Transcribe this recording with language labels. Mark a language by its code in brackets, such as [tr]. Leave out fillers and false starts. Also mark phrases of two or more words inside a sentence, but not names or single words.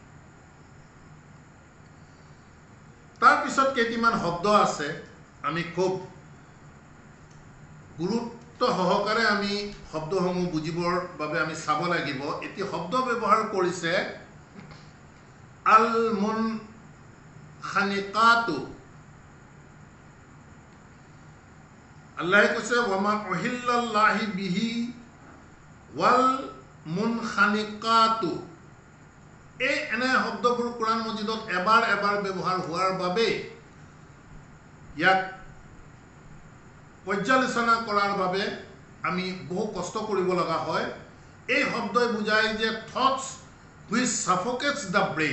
[as] তাৰপিছত কেইটিমান শব্দ আছে, আমি খুব গুৰুত্ব সহকাৰে আমি শব্দসমূহ বুজিবৰ বাবে আমি চাব লাগিব। এটি শব্দ ব্যৱহাৰ কৰিছে [ar] المنخنقة. [as] আল্লাহে কৈছে [ar] وما أهل الله به والمنخنقة. [as] এই এনে শব্দবোৰ কোরআন মজিদত এবাৰ ব্যৱহাৰ হোৱাৰ বাবে ইয়াক পৰ্যালোচনা কৰাৰ বাবে আমি বহু কষ্ট কৰিব লগা হয়। এই শব্দই বুজায় যে [en] thoughts which suffocates the brain.